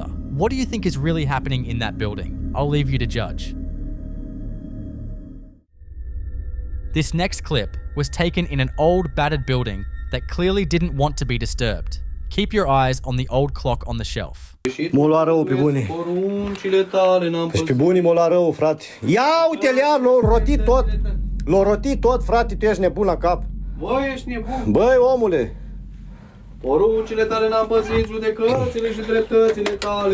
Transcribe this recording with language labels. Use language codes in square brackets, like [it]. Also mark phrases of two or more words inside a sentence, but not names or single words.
[en] What do you think is really happening in that building? I'll leave you to judge. This next clip was taken in an old, battered building that clearly didn't want to be disturbed. Keep your eyes on the old clock on the shelf. [ro] M-a luat rău, pe bune. Deci pe bune m-a luat rău, frate. Ia uite-le, l-a rotit tot. L-a rotit tot, frate, tu ești nebun la cap. Băi, ești nebun. Băi, omule. Poruncile tale n-am păzit, judecățile și dreptățile tale.